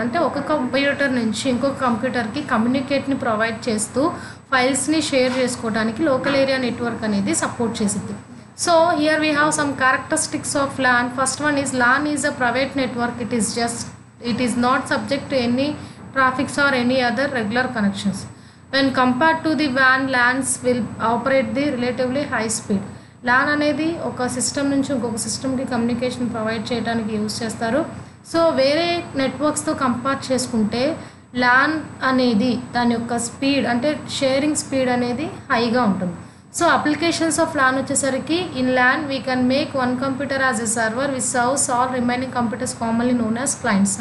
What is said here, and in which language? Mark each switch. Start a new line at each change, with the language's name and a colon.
Telugu: అంటే ఒక కంప్యూటర్ నుంచి ఇంకొక కంప్యూటర్కి కమ్యూనికేట్ని ప్రొవైడ్ చేస్తూ ఫైల్స్ని షేర్ చేసుకోవడానికి లోకల్ ఏరియా నెట్వర్క్ అనేది సపోర్ట్ చేసింది.
English: So here we have some characteristics of LAN. First one is LAN is a private network. It is not subject to any traffics or any other regular connections. When compared to the WAN, LANs will operate the relatively high speed.
Telugu: LAN అనేది ఒక system నుంచి ఇంకొక సిస్టమ్కి communication provide చేయడానికి use చేస్తారు. So వేరే నెట్వర్క్స్తో compare చేసుకుంటే LAN అనేది దాని యొక్క స్పీడ్ అంటే షేరింగ్ స్పీడ్ అనేది హైగా ఉంటుంది.
English: so applications of LAN
Telugu: వచ్చేసరికి
English: In LAN we can make one computer as a server which serves all remaining computers commonly known as clients.